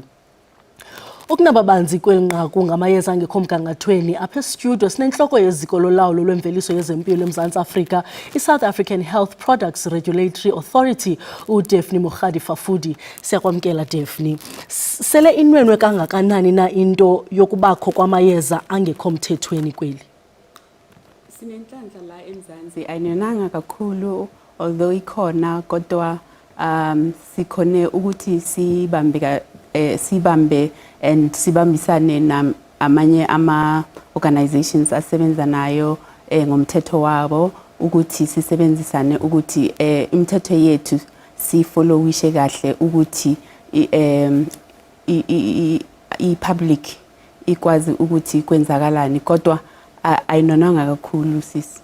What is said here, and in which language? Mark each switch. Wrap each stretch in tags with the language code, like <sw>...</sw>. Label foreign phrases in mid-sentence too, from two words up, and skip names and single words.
<xh>Ukunababanzi kweli nqaku ngamayeza angekho mgangathweni apha estudio sinentloko yeziko lolawulo lwemveliso yezempilo eMzantsi Afrika, i-South African Health Products Regulatory Authority, uDaphne Mogadifafudi. Siyakwamkela Daphne. Sele inwenwe kangakanani na into yokubakho kwamayeza angekho mthethweni kweli?</xh> <zu>Sinenhlanhla la eMzantsi ayinonanga kakhulu, although ikhona kodwa sikhone ukuthi sibambe and sibambisane na amanye organizations asebenza nayo ngomthetho wabo ukuthi sisebenzisane ukuthi imithetho yethu sifollowishe kahle ukuthi i-public ikwazi ukuthi kwenzakalani, kodwa ayinonanga kakhulu sisi.</zu>